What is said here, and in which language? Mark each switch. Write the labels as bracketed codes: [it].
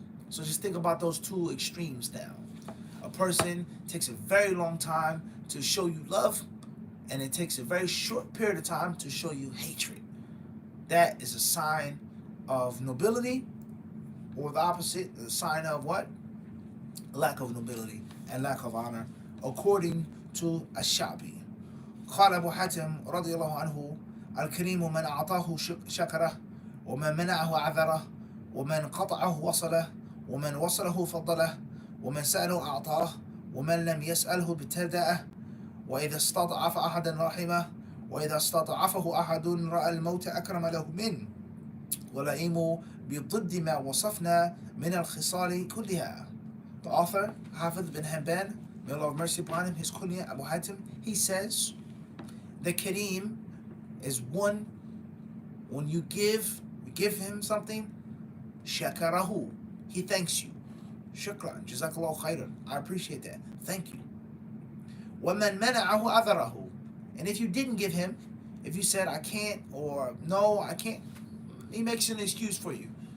[en] So just think about those two extremes now. A person takes a very long time to show you love, and it takes a very short period of time to show you hatred. That is a sign of nobility, or the opposite, the sign of what? Lack of nobility and lack of honor, according to Ash-Shabi. [ar] قال أبو حاتم رضي الله عنه: الكريم من أعطاه شكره، ومن منعه عذره، ومن قطعه وصله، ومن وصله فضله، ومن سأله أعطاه، ومن لم يسأله ابتدأه، وإذا استضعف أحدا رحمه، وإذا استضعفه أحد رأى الموت أكرم له منه، ولئيم بضد ما وصفنا من الخصال كلها. [en] The author, Hafidh bin Hanban, may Allah have mercy upon him, his kunya, Abu Hatim, he says, the Kareem is one, when you give him something, [ar] shakarahu, [en] he thanks you. Shukran, [ar] jazakallahu khairan, [en] I appreciate that, thank you. [ar] وَمَنْ مَنَعَهُ أَذَرَهُ, [en] and if you didn't give him, if you said I can't, or no, I can't, he makes an excuse for you.